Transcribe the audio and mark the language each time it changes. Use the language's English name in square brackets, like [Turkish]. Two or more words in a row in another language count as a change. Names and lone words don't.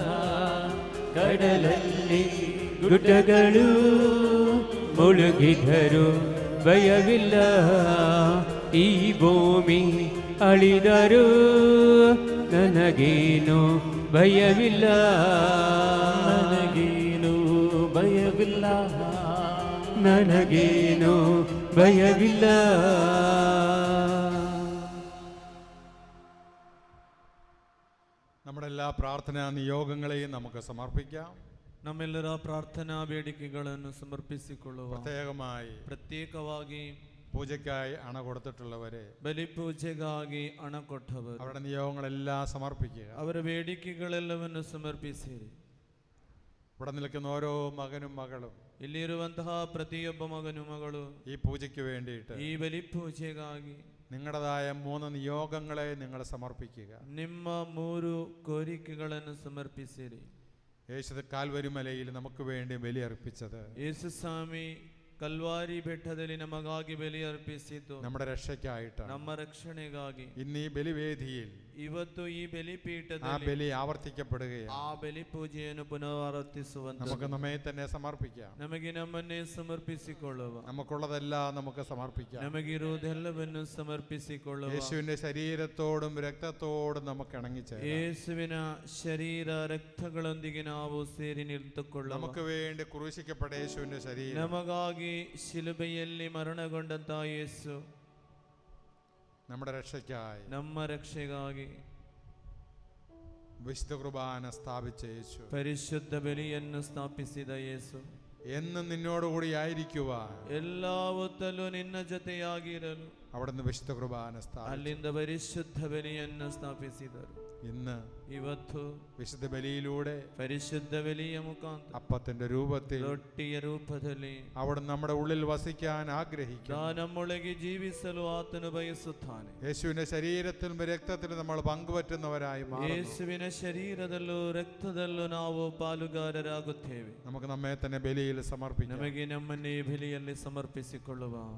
[Kannada] ಕಡಲಲ್ಲಿ ಗುಡ್ಡಗಳು ಮುಳುಗಿದರು ಭಯವಿಲ್ಲ, ಈ ಭೂಮಿ ಅಳಿದರು ನನಗೇನು ಭಯವಿಲ್ಲ. ನನಗೇನು ಭಯವಿಲ್ಲ, ನನಗೇನು ಭಯವಿಲ್ಲ. [Malayalam] നമ്മുടെ എല്ലാ പ്രാർത്ഥനാ നിയോഗങ്ങളെയും നമുക്ക് സമർപ്പിക്കാം. [Kannada] ನಮ್ಮೆಲ್ಲರ ಪ್ರಾರ್ಥನಾ ಬೇಡಿಕೆಗಳನ್ನು ಸಮರ್ಪಿಸಿಕೊಳ್ಳುವ. [Malayalam] പ്രത്യേകമായി പൂജയ്ക്കായി അണ കൊടുത്തിട്ടുള്ളവരെ, [Kannada] ಬಲಿಪೂಜೆಗಾಗಿ ಹಣ ಕೊಟ್ಟವರು, [Malayalam] അവരുടെ നിയോഗങ്ങളെല്ലാം സമർപ്പിക്കുക. [Kannada] ಅವರ ಬೇಡಿಕೆಗಳೆಲ್ಲವನ್ನು ಸಮರ್ಪಿಸಿರಿ. [Malayalam] ഇവിടെ നിൽക്കുന്ന ഓരോ മകനും മകളും, [Kannada] ಇಲ್ಲಿರುವಂತಹ ಪ್ರತಿಯೊಬ್ಬ ಮಗನು ಮಗಳು [Malayalam] ഈ പൂജയ്ക്ക് വേണ്ടിയിട്ട് [Kannada] ಈ ಬಲಿಪೂಜೆಗಾಗಿ [Malayalam] നിങ്ങളുടേതായ 3 നിയോഗങ്ങളെ നിങ്ങൾ സമർപ്പിക്കുക. [Kannada] ನಿಮ್ಮ 3 ಕೋರಿಕೆಗಳನ್ನು ಸಮರ್ಪಿಸಿರಿ. [Malayalam] യേശു കാൽവരി മലയിൽ നമുക്ക് വേണ്ടി ബലി അർപ്പിച്ചത്, [Kannada] ಯೇಸು ಸ್ವಾಮಿ ಕಲ್ವಾರಿ ಬೆಟ್ಟದಲ್ಲಿ ನಮಗಾಗಿ ಬಲಿ ಅರ್ಪಿಸಿದ್ದು [Malayalam] നമ്മുടെ രക്ഷയ്ക്കായിട്ടാണ്, [Kannada] ನಮ್ಮ ರಕ್ಷಣೆಗಾಗಿ. [Malayalam] ഇന്ന് ഈ ബലിവേദിയിൽ [Kannada] ಇವತ್ತು ಈ ಬಲಿಪೀಠದಲ್ಲಿ [Malayalam] ആ ബലി ആവർത്തിക്കപ്പെടുകയാണ്. [Kannada] ಆ ಬಲಿ ಪೂಜೆಯನ್ನು ಪುನರಾವರ್ತಿಸುವಂತೆ [Malayalam] നമുക്ക് നമ്മെ തന്നെ സമർപ്പിക്കാം. [Kannada] ನಮಗೆ ನಮ್ಮನ್ನೇ ಸಮರ್ಪಿಸಿಕೊಳ್ಳುವ. [Malayalam] നമുക്കുള്ളതെല്ലാം നമുക്ക് സമർപ്പിക്കാം. [Kannada] ನಮಗಿರುವುದೆಲ್ಲವನ್ನು ಸಮರ್ಪಿಸಿಕೊಳ್ಳುವ. [Malayalam] യേശുവിന്റെ ശരീരത്തോടും രക്തത്തോടും നമുക്ക് ഇണങ്ങിച്ചേരാം. [Kannada] ಯೇಸುವಿನ ಶರೀರ ರಕ್ತಗಳೊಂದಿಗೆ ನಾವು ಸೇರಿ ನಿಂತುಕೊಳ್ಳುವ. [Malayalam] നമുക്ക് വേണ്ടി ക്രൂശിക്കപ്പെട്ട യേശുവിന്റെ ശരീരം, [Kannada] ನಮಗಾಗಿ ಶಿಲುಬೆಯಲ್ಲಿ ಮರಣಗೊಂಡಂತಹ ಯೇಸು [Malayalam] നമ്മുടെ രക്ഷയ്ക്കായി, [Kannada] ನಮ್ಮ ರಕ್ಷೆಗಾಗಿ [Malayalam] വിശുദ്ധ കുർബാന സ്ഥാപിച്ച യേശു, [Kannada] ಪರಿಶುದ್ಧ ಬಲಿಯನ್ನು ಸ್ಥಾಪಿಸಿದ ಯೇಸು, [Malayalam] എന്നും നിന്നോടുകൂടി ആയിരിക്കുവാൻ, [Kannada] എല്ലാ ಹೊತ್ತಲ್ಲೂ ನಿನ್ನ ಜೊತೆಯಾಗಿರಲು [Malayalam] അവിടുന്ന് വിശുദ്ധ കുർബാന സ്ഥാപിച്ചു. [Kannada] ಅಲ್ಲಿಂದ ಪರಿಶುದ್ಧ ಬಲಿಯನ್ನು ಸ್ಥಾಪಿಸಿದರು. [Malayalam] ഇന്ന് [Kannada] ಇವತ್ತು [Malayalam] വിശുദ്ധ ബലിയിലൂടെ [Kannada] ಪರಿಶುದ್ಧ ಬಲಿಯ ಮುಖಾಂತರ [Malayalam] അപ്പത്തിന്റെ രൂപത്തിൽ [Kannada] ರೊಟ್ಟಿಯ ರೂಪದಲ್ಲಿ [Malayalam] അവിടുന്ന് നമ്മുടെ ഉള്ളിൽ വസിക്കാൻ ആഗ്രഹിക്കുന്നു. [Kannada] ನಮ್ಮೊಳಗೆ ಜೀವಿಸಲು ಆತನು ಬಯಸುತ್ತಾನೆ. [Malayalam] യേശുവിന്റെ ശരീരത്തിലും രക്തത്തിലും നമ്മൾ പങ്കുപറ്റുന്നവരായി മാറുന്നു. [Kannada] ಯೇಸುವಿನ ಶರೀರದಲ್ಲೂ ರಕ್ತದಲ್ಲೂ ನಾವು ಪಾಲುಗಾರರಾಗುತ್ತೇವೆ. [Malayalam] നമുക്ക് നമ്മെ തന്നെ ബലിയിൽ സമർപ്പിക്കാം. [Kannada] ನಮಗೆ ನಮ್ಮನ್ನೇ ಬಲಿಯಲ್ಲಿ ಸಮರ್ಪಿಸಿಕೊಳ್ಳುವ.